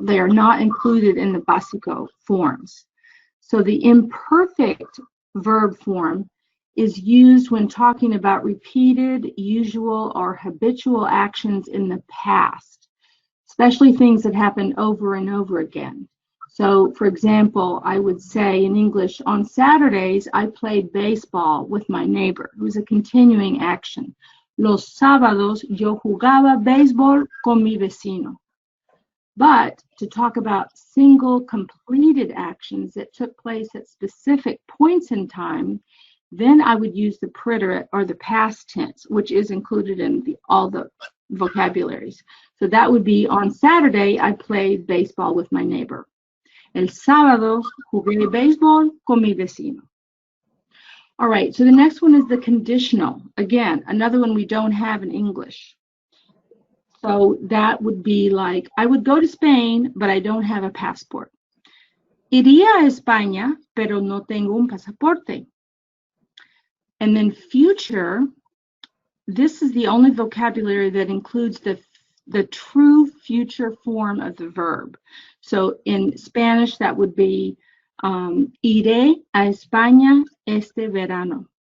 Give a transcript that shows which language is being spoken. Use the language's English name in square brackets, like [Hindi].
[English] They are not included in the Básico forms. So the imperfect verb form is used when talking about repeated, usual, or habitual actions in the past, especially things that happen over and over again. So, for example, I would say in English, on Saturdays, I played baseball with my neighbor. It was a continuing action. [Spanish] Los sábados yo jugaba béisbol con mi vecino. [English] But to talk about single completed actions that took place at specific points in time, then I would use the preterite or the past tense, which is included in all the vocabularies. So that would be, on Saturday, I played baseball with my neighbor. [Spanish] El sábado jugué béisbol con mi vecino. [English] All right, so the next one is the conditional. Again, another one we don't have in English. So that would be like, I would go to Spain, but I don't have a passport. [Spanish] Iría a España, pero no tengo un pasaporte. [English] And then future, this is the only vocabulary that includes the true future form of the verb. So in Spanish, that would be [Spanish] iré a España este verano.